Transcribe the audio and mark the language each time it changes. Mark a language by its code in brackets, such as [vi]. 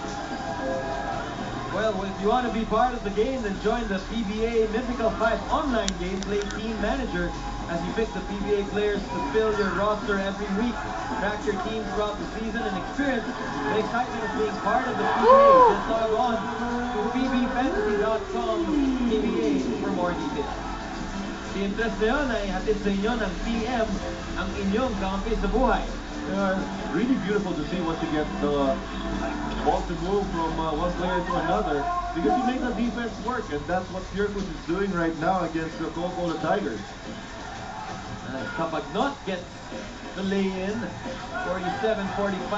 [en] Well, if you want to be part of the game, then join the PBA Mythical 5 online game. Play Team Manager as you pick the PBA players to fill your roster every week. Track your team throughout the season and experience the excitement of being part of the PBA. Just log on to pbfantasy.com PBA for more details. [tl] Si interest na yun ay hatid sa inyo ng PM, ang inyong kampi sa buhay. [en] Really beautiful to see once you get the ball to move from one player to another, because you make the defense work, and that's what Purefoods is doing right now against the Coca-Cola Tigers. Kapagnot gets the lay-in, 47-45.